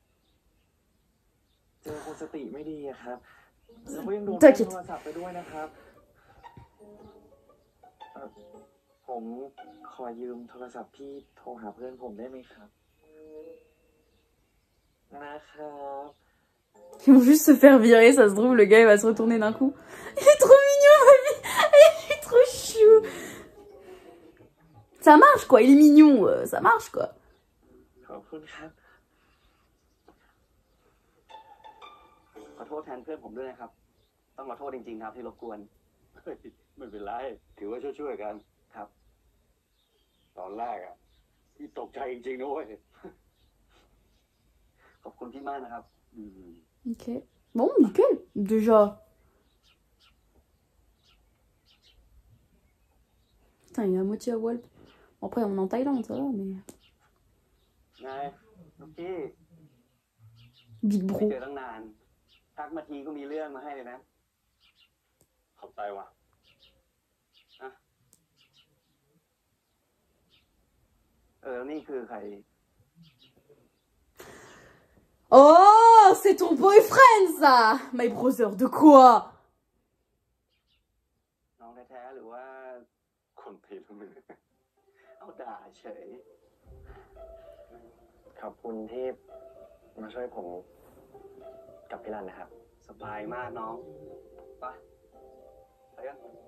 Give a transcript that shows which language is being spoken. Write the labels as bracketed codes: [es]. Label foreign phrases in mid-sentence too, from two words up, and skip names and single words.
[th] เจอคนสติไม่ดีอะครับแล้วก็ยังโดนโทรศัพท์ไปด้วยนะครับผมขอยืมโทรศัพท์พี่โทรหาเพื่อนผมได้ไหมครับนะครับ [fr] Ils vont juste se faire virer, ça se trouve, le gars il va se retourner d'un coup. Il est trop mignon, mamie. Il est trop chou. Ça marche quoi, il est mignon, ça marche quoi. [th] ขอบคุณครับขอโทษแทนเพื่อนผมด้วยนะครับต้องขอโทษจริงๆครับที่รบกวนไม่เป็นไรถือว่าช่วยๆกันครับตอนแรกอ่ะพี่ตกใจจริงๆนะเว้ยขอบคุณพี่มากนะครับ [fr] Ok. Bon, nickel, déjà. Putain, il est à moitié à voile. Bon, après, on est en Thaïlande, ça va, mais... [th] ไงลูกพี่ [en] Big [th] ไม่ [en] bro. [th] เจอตั้งนานทักมาทีก็มีเรื่องมาให้เลยนะขอบใจว่ะอะนี่คือใคร [fr] Oh, c'est ton boyfriend, ça. [en] My brother, [fr] de quoi? [th] น้องแท้ๆหรือว่าคนผิดมือเอาด่าเฉยขอบคุณที่มาช่วยผมกับพี่รันนะครับสบายมากน้องไปกัน